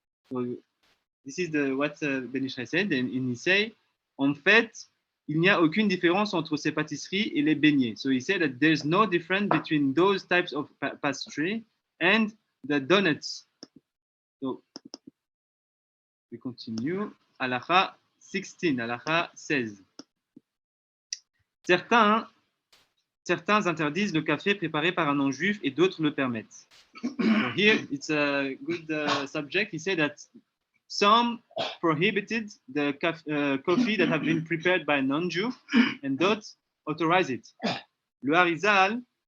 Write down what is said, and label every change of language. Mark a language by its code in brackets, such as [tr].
[en] So this is what Ben Yishai said, and he say, [fr] en fait, il n'y a aucune différence entre ces pâtisseries et les beignets. [en] So he said that there's no difference between those types of pastry and the donuts. So we continue. Halakha 16, Halakha 16. [fr] Certains interdisent le café préparé par un non-juif et d'autres le permettent. [en] So here it's a good subject. He said that some prohibited the coffee that have been prepared by a non-Jew, and d'autres authorize it. Le Harizal